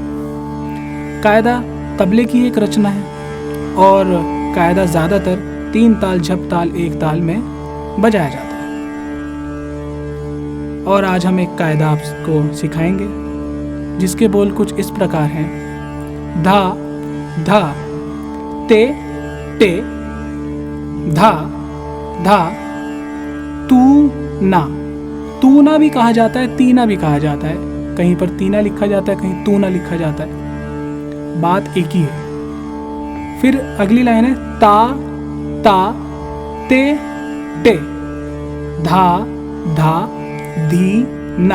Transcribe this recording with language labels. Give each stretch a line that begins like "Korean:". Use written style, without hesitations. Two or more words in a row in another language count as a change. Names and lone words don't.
Hindi: कायदा तबले की एक रचना है और कायदा ज़्यादातर 3 ताल, झप ताल, 1 ताल में बजाया जाता है। और आज हम एक कायदा आपको सिखाएंगे जिसके बोल कुछ इस प्रकार हैं। धा धा ते टे, धा धा तू ना। तू ना भी कहा जाता है, तीना भी कहा जाता है। कहीं पर तीना लिखा जाता है, कहीं तू ना लिखा जाता है। बात एक ही है। फिर अगली लाइन है ता ता ते टे, धा धा धी ना।